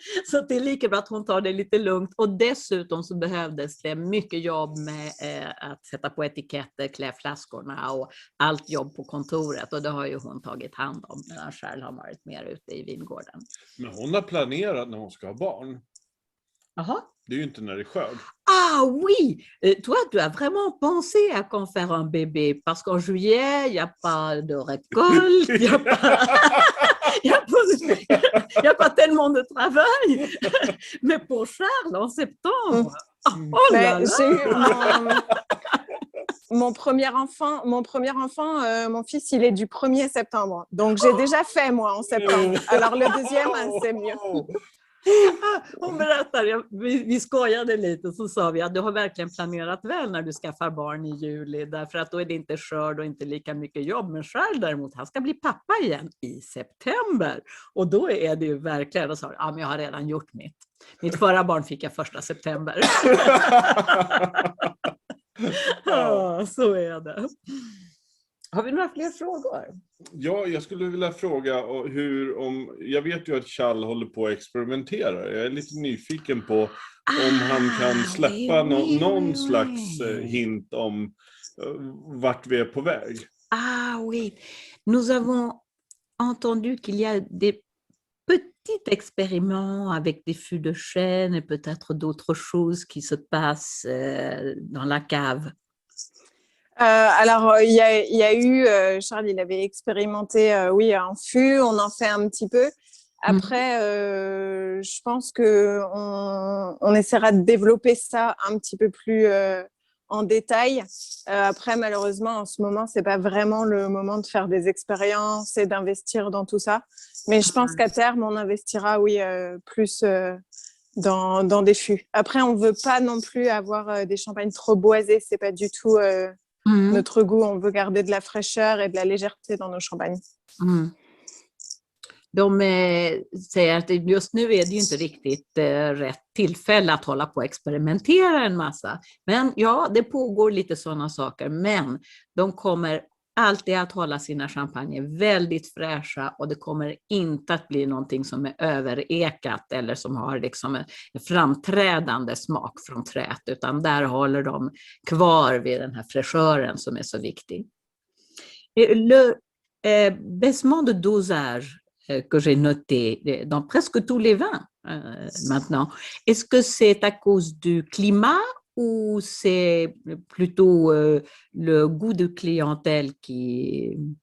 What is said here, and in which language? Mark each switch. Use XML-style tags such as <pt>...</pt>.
<sv>Så det är lika bra att hon tar det lite lugnt. Och dessutom så behövdes det mycket jobb med att sätta på etiketter, klä flaskorna och allt jobb på kontoret. Och det har ju hon tagit hand om medan Charles har varit mer ute i vingården. Men hon har planerat när hon ska ha barn. Aha. Det är ju inte när det är skörd.</sv> <fr>Ah oui, toi tu as vraiment pensé à quand faire un bébé parce qu'en juillet, il n'y a pas de récolte, il n'y a pas tellement de travail. Mais pour Charles, en septembre, oh là là. J'ai eu mon premier enfant, mon fils, il est du 1er septembre. Donc j'ai déjà fait moi en septembre. Alors le deuxième, c'est mieux.</fr> <sv>Hon berättar, vi skojade lite så sa vi att du har verkligen planerat väl när du skaffar barn i juli därför att då är det inte skörd och inte lika mycket jobb. Men Charles däremot, han ska bli pappa igen i september och då är det ju verkligen, och sa men jag har redan gjort mitt förra barn fick jag 1 september. Ja, så är det. Har vi några fler frågor? Ja, jag skulle vilja fråga jag vet ju att Charles håller på att experimentera. Jag är lite nyfiken på om han kan släppa någon slags hint om vart vi är på väg.</sv> <fr>Ah oui, nous avons entendu qu'il y a des petits expériments avec des fûts de chêne et peut-être d'autres choses qui se passent dans la cave. Alors, il y a eu, Charles, il avait expérimenté, oui, un fût, on en fait un petit peu. Après, je pense qu'on essaiera de développer ça un petit peu plus en détail. Après, malheureusement, en ce moment, ce n'est pas vraiment le moment de faire des expériences et d'investir dans tout ça. Mais je pense qu'à terme, on investira, oui, plus dans des fûts. Après, on ne veut pas non plus avoir des champagnes trop boisés. Ce n'est pas du tout... notre goût, on veut garder de la fraîcheur et de la légèreté dans nos champagnes.</fr> <sv>De säger att just nu är det ju inte riktigt rätt tillfälle att hålla på och experimentera en massa. Men ja, det pågår lite sådana saker. Men de kommer alltid att hålla sina champagner väldigt fräscha och det kommer inte att bli någonting som är överekat eller som har liksom en framträdande smak från trät, utan där håller de kvar vid den här fräschören som är så viktig.</sv> <fr>Le baissement de dosage que j'ai noté dans presque tous les vins maintenant, est-ce que c'est à cause du climat ou c'est plutôt le goût de clientèle qui...</fr>